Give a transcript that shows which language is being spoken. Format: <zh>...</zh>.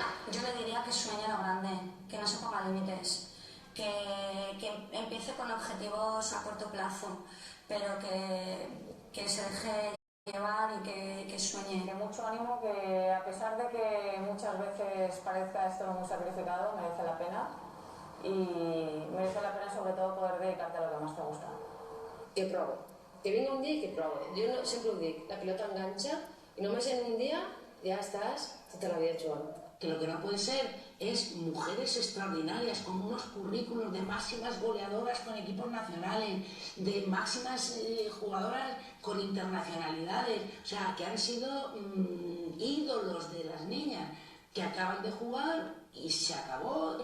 <es>Yo le diría que sueñe lo grande, que no se ponga límites, que empiece con objetivos a corto plazo, pero que se deje llevar y que sueñe. Que mucho ánimo, que a pesar de que muchas veces parezca esto muy sacrificado, merece la pena, y merece la pena sobre todo poder dedicarte a lo que más te gusta.</es> <ca>Que provo, que vinga un dia i que provo. Jo no, sempre ho dic, la pilota enganxa i només en un dia ja estàs tota la vida jugant.</ca> <es>Que lo que no puede ser es mujeres extraordinarias con unos currículos de máximas goleadoras con equipos nacionales, de máximas jugadoras con internacionalidades, o sea, que han sido ídolos de las niñas, que acaban de jugar y se acabó.</es>